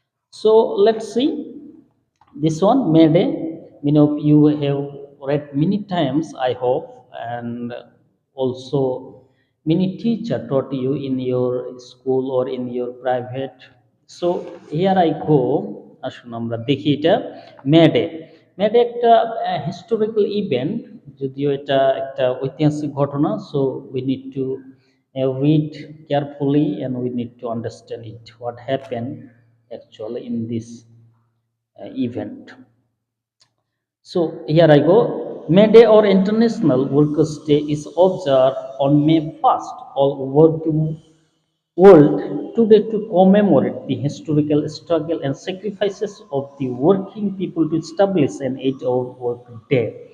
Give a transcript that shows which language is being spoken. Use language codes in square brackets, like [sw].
[en] So let's see this one, May Day. Many of you have read many times, I hope, and also many teacher taught you in your school or in your private. So here I go. [bn] আসুন আমরা দেখি এটা May Day. May Day একটা historical event, যদিও এটা একটা ঐতিহাসিক ঘটনা। [en] So we need to read carefully and we need to understand it what happened actually in this event. So here I go. May Day or International Workers' Day is observed on May 1st all over the world today to commemorate the historical struggle and sacrifices of the working people to establish an 8-hour work day.